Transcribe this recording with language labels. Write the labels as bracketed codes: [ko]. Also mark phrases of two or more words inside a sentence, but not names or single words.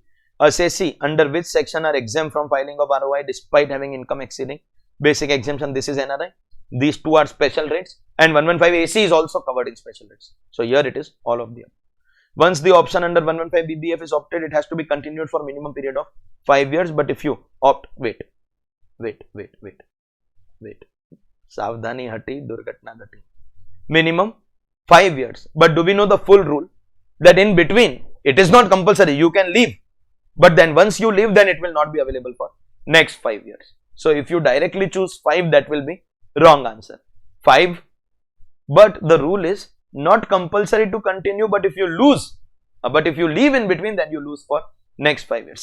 [en] Assessee under which section are exempt from filing of ROI despite having income exceeding basic exemption. This is NRI. These two are special rates, and 115 AC is also covered in special rates. So here it is all of them. Once the option under 115 BBF is opted, it has to be continued for minimum period of 5 years. But if you opt, wait. [hi] सावधानी हटी, दुर्घटना घटी. [en] Minimum 5 years. But do we know the full rule that in between it is not compulsory, you can leave, but then once you leave, then it will not be available for next 5 years. So if you directly choose 5, that will be wrong answer. 5, but the rule is not compulsory to continue, but if you leave in between, then you lose for next 5 years.